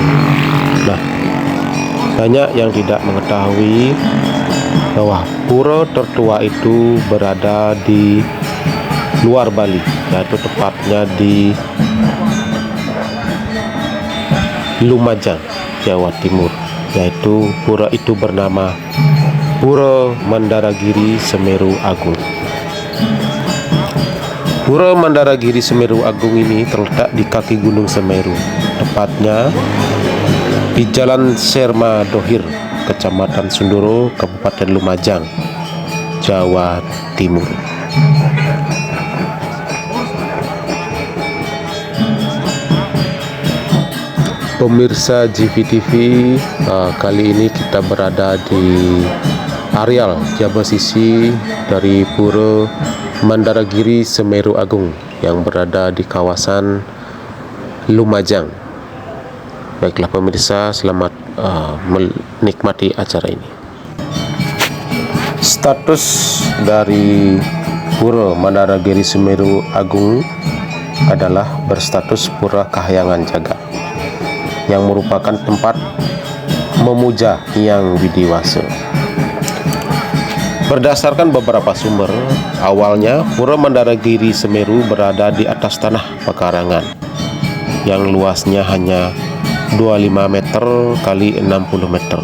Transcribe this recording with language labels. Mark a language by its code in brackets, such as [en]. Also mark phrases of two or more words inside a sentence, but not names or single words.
[id] Nah, banyak yang tidak mengetahui bahwa pura tertua itu berada di luar Bali, yaitu tepatnya di Lumajang, Jawa Timur. Yaitu pura itu bernama Pura Mandaragiri Semeru Agung. Pura Mandaragiri Semeru Agung ini terletak di kaki Gunung Semeru, tepatnya di Jalan Serma Dohir, Kecamatan Sundoro, Kabupaten Lumajang, Jawa Timur. Pemirsa GBTV, kali ini kita berada di areal Jabasisi dari Pura Mandaragiri Semeru Agung yang berada di kawasan Lumajang. Baiklah pemirsa, selamat menikmati acara ini. Status dari Pura Mandaragiri Semeru Agung adalah berstatus Pura Kahyangan Jagat, yang merupakan tempat memuja Hyang Widiwasa. Berdasarkan beberapa sumber, awalnya Pura Mandaragiri Semeru berada di atas tanah pekarangan yang luasnya hanya 25 meter kali 60 meter.